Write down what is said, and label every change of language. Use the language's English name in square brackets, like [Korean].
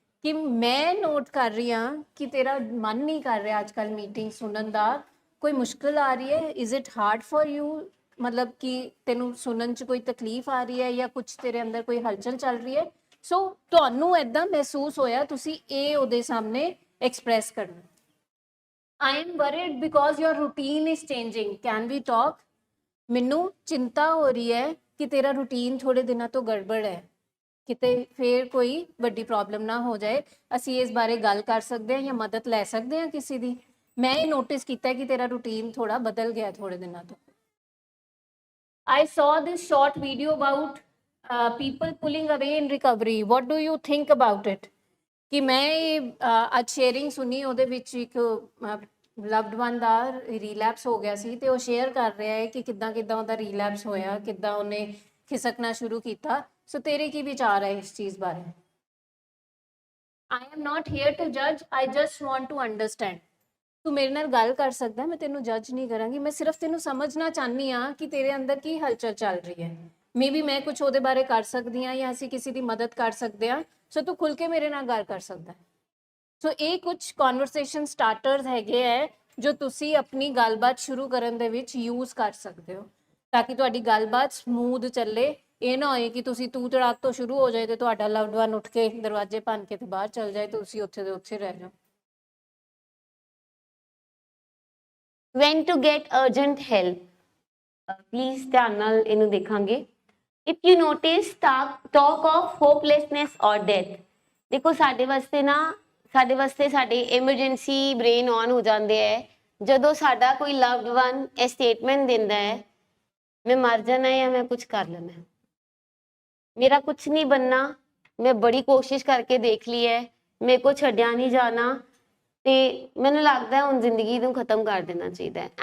[Punjabi] ਕਿ ਮੈਂ ਨੋਟ ਕਰ ਰਹੀ ਹਾਂ ਕਿ ਤੇਰਾ ਮਨ ਨਹੀਂ ਕਰ ਰਿਹਾ ਅੱਜ ਕੱਲ੍ਹ ਮੀਟਿੰਗ ਸੁਣਨ ਦਾ, ਕੋਈ ਮੁਸ਼ਕਿਲ ਆ ਰਹੀ ਹੈ, [English] is it hard for you, [Punjabi] ਮਤਲਬ ਕਿ ਤੈਨੂੰ ਸੁਣਨ 'ਚ ਕੋਈ ਤਕਲੀਫ ਆ ਰਹੀ ਹੈ ਜਾਂ ਕੁਝ ਤੇਰੇ ਅੰਦਰ ਕੋਈ ਹਲਚਲ ਚੱਲ ਰਹੀ ਹੈ। ਸੋ ਤੁਹਾਨੂੰ ਐਦਾਂ ਮਹਿਸੂਸ ਹੋਇਆ, ਤੁਸੀਂ ਇਹ ਉਹਦੇ ਸਾਹਮਣੇ ਐਕਸਪ੍ਰੈਸ ਕਰਨਾ। [English] I am worried because your routine is changing. Can we talk? [Punjabi] ਮੈਨੂੰ ਚਿੰਤਾ ਹੋ ਰਹੀ ਹੈ ਕਿ ਤੇਰਾ ਰੂਟੀਨ ਥੋੜੇ ਦਿਨਾਂ ਤੋਂ ਗੜਬੜ ਹੈ, ਕਿਤੇ ਫੇਰ ਕੋਈ ਵੱਡੀ ਪ੍ਰੋਬਲਮ ਨਾ ਹੋ ਜਾਏ। ਅਸੀਂ ਇਸ ਬਾਰੇ ਗੱਲ ਕਰ ਸਕਦੇ ਹਾਂ ਜਾਂ ਮਦਦ ਲੈ ਸਕਦੇ ਹਾਂ ਕਿਸੇ ਦੀ। ਮੈਂ ਇਹ ਨੋਟਿਸ ਕੀਤਾ ਕਿ ਤੇਰਾ ਰੂਟੀਨ ਥੋੜਾ ਬਦਲ ਗਿਆ ਥੋੜੇ ਦਿਨਾਂ ਤੋਂ। [English] I saw this short video about people pulling away in recovery. What do you think about it? [Punjabi] ਕਿ ਮੈਂ ਅੱਜ ਸ਼ੇਅਰਿੰਗ ਸੁਣੀ, ਉਹਦੇ ਵਿੱਚ ਇੱਕ ਲਵਡ ਵਨ ਦਾ ਰੀਲੈਪਸ ਹੋ ਗਿਆ ਸੀ ਤੇ ਉਹ ਸ਼ੇਅਰ ਕਰ ਰਿਹਾ ਹੈ ਕਿ ਕਿੱਦਾਂ ਉਹਦਾ ਰੀਲੈਪਸ ਹੋਇਆ, ਕਿੱਦਾਂ ਉਹਨੇ ਖਿਸਕਣਾ ਸ਼ੁਰੂ ਕੀਤਾ। ਸੋ ਤੇਰੇ ਕੀ ਵਿਚਾਰ ਹੈ ਇਸ ਚੀਜ਼ ਬਾਰੇ? [English] I am not here to judge, I just want to understand. [Punjabi] ਤੂੰ ਮੇਰੇ ਨਾਲ ਗੱਲ ਕਰ ਸਕਦਾ, ਮੈਂ ਤੈਨੂੰ ਜੱਜ ਨਹੀਂ ਕਰਾਂਗੀ, ਮੈਂ ਸਿਰਫ ਤੈਨੂੰ ਸਮਝਣਾ ਚਾਹਨੀ ਆ ਕਿ ਤੇਰੇ ਅੰਦਰ ਕੀ ਹਲਚਲ ਚੱਲ ਰਹੀ ਹੈ। ਮੇਬੀ ਮੈਂ ਕੁਝ ਉਹਦੇ ਬਾਰੇ ਕਰ ਸਕਦੀ ਹਾਂ ਜਾਂ ਅਸੀਂ ਕਿਸੇ ਦੀ ਮਦਦ ਕਰ ਸਕਦੇ ਹਾਂ। ਸੋ ਤੂੰ ਖੁੱਲ ਕੇ ਮੇਰੇ ਨਾਲ ਗੱਲ ਕਰ ਸਕਦਾ। ਸੋ ਇਹ ਕੁਝ ਕਨਵਰਸੇਸ਼ਨ ਸਟਾਰਟਰਸ ਹੈਗੇ ਹੈ ਜੋ ਤੁਸੀਂ ਆਪਣੀ ਗੱਲਬਾਤ ਸ਼ੁਰੂ ਕਰਨ ਦੇ ਵਿੱਚ ਯੂਜ਼ ਕਰ ਸਕਦੇ ਹੋ ਤਾਂ ਕਿ ਤੁਹਾਡੀ ਗੱਲਬਾਤ ਸਮੂਥ ਚੱਲੇ। ਇਹ ਨਾ ਹੋਏ ਕਿ ਤੁਸੀਂ ਤੂੰ ਤੜਾਕ ਤੋਂ ਸ਼ੁਰੂ ਹੋ ਜਾਏ ਤੇ ਤੁਹਾਡਾ ਲਵਡ ਵਨ ਉੱਠ ਕੇ ਦਰਵਾਜ਼ੇ ਭੰਨ ਕੇ ਤੇ ਬਾਹਰ ਚਲ ਜਾਏ ਤੇ ਤੁਸੀਂ ਉੱਥੇ ਦੇ ਉੱਥੇ ਰਹਿ ਜਾਓ। [English] when to get urgent help, please [Punjabi] ਧਿਆਨ ਨਾਲ ਇਹਨੂੰ ਦੇਖਾਂਗੇ। [English] if you notice talk of hopelessness or death, [Punjabi] ਦੇਖੋ ਸਾਡੇ ਵਾਸਤੇ ਸਾਡੇ ਐਮਰਜੈਂਸੀ ਬ੍ਰੇਨ ਔਨ ਹੋ ਜਾਂਦੇ ਹੈ ਜਦੋਂ ਸਾਡਾ ਕੋਈ ਲਵਡ ਵਨ ਇਹ ਸਟੇਟਮੈਂਟ ਦਿੰਦਾ ਹੈ ਮੈਂ ਮਰ ਜਾਣਾ ਜਾਂ ਮੈਂ ਕੁਝ ਕਰ ਲੈਣਾ, ਮੇਰਾ ਕੁਝ ਨਹੀਂ ਬਣਨਾ, ਮੈਂ ਬੜੀ ਕੋਸ਼ਿਸ਼ ਕਰਕੇ ਦੇਖ ਲਈ ਹੈ, ਮੇਰੇ ਕੋ ਛੱਡਿਆ ਨਹੀਂ ਜਾਣਾ ਤੇ ਮੈਨੂੰ ਲੱਗਦਾ ਹੁਣ ਜ਼ਿੰਦਗੀ ਨੂੰ ਖਤਮ ਕਰ ਦੇਣਾ ਚਾਹੀਦਾ ਹੈ।